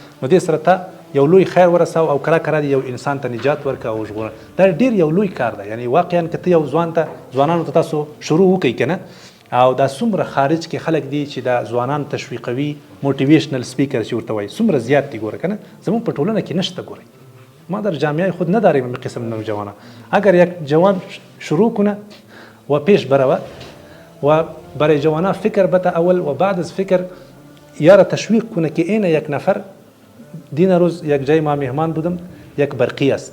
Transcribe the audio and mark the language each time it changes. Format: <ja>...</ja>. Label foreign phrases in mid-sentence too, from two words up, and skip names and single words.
<ps>نو دې سره ته یو لوی خیر ورساو او کله یو انسان ته نجات ورکړه او ژغورنه. دا ډېر یو لوی کار دی. یعنې واقعا که ته یو ځوانانو ته تاسو شروع وکړئ که نه، او دا څومره خارج کې خلک دي چې دا ځوانان تشویقوي،</ps> <en>motivational speaker</en> <ps>چې ورته وایي، څومره زیات دي ګوره که نه. زموږ په ټولنه کې نشته.</ps> <fa>ګورئ ما در جامعه خود نداریم این قسم نوجوانان. اگر یک جوان شروع کنه و پیش بروه و برای جوانا فکر بده اول و بعد از فکر یارا تشویق کنه که این یک نفر. دین روز یک جای ما مهمان بودم، یک برقی است.</fa>